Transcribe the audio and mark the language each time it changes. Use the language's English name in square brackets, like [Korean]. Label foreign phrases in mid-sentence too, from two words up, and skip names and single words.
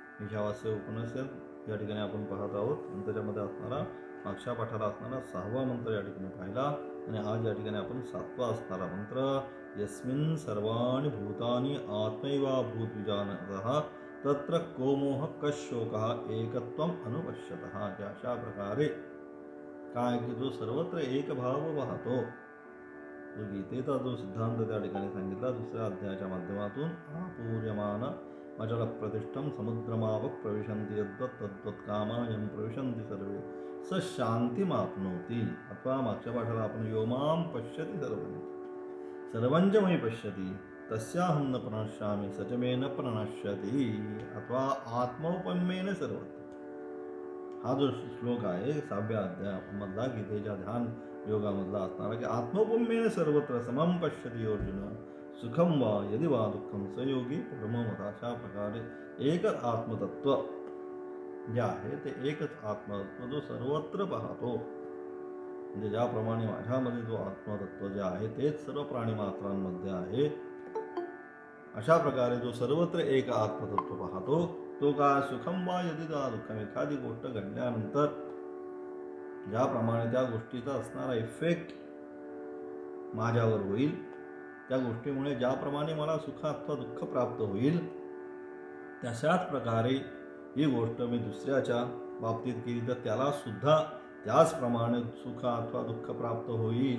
[Marathi] ईशावास्य उपनिषद या ठिकाणी आपण पाहत आहोत आणि त्याच्यामध्ये असणारा मागच्या पाठाला असणारा 6वा मंत्र या ठिकाणी पाहिला आणि आज या ठिकाणी आपण 7वा असणारा मंत्र [Sanskrit] यस्मिन् सर्वाणि भूतानि आत्मैवाभूत विजानतः तत्र को मोह कशोकः एकत्वम अनुपश्यतः. [Marathi] अशा प्रकारे काय की जो सर्वत्र एक भाव वाहतो, जो गीतेचा जो सिद्धांत त्या ठिकाणी सांगितला 2ऱ्या अध्यायाच्या माध्यमातून, [Sanskrit] आपूर्यमान अचल प्रतिष्ठम समुद्रमाव प्रविशन्ति यद्वत् तद्वत् कामायं प्रविशन्ति सर्वे स शांतिमाप्नोति. [Marathi] अथवा मागच्या पाठाला आपण [Sanskrit] योमाम पश्यति सर्वंच मयि पश्यति तस्याहं न प्रणश्यामि स च मे न प्रणश्यति. अथवा आत्मौपम्येन सर्वत्र. [Marathi] हा जो श्लोक आहे 6व्या अध्यायामधला गीतेच्या ध्यान योगामधला असणारा की [Sanskrit] आत्मौपम्येन सर्वत्र समं पश्यति अर्जुन सुखम वा यदि वा दुःखम स योगी परममत. [Marathi] अशा प्रकारे एकच आत्मतत्व जे आहे ते एकच आत्मतत्व जो सर्वत्र पाहतो, म्हणजे ज्याप्रमाणे माझ्यामध्ये जो आत्मतत्व जे आहे तेच सर्व प्राणीमात्रांमध्ये आहे, अशा प्रकारे जो सर्वत्र एक आत्मतत्व पाहतो तो का [Sanskrit] सुखम वा यदि वा दुःखम. [Marathi] एखादी गोष्ट घडल्यानंतर ज्याप्रमाणे त्या गोष्टीचा असणारा इफेक्ट माझ्यावर होईल, त्या गोष्टीमुळे ज्याप्रमाणे मला सुख अथवा दुःख प्राप्त होईल, तशाच प्रकारे ही गोष्ट मी दुसऱ्याच्या बाबतीत केली तर त्याला सुद्धा त्याचप्रमाणे सुख अथवा दुःख प्राप्त होईल.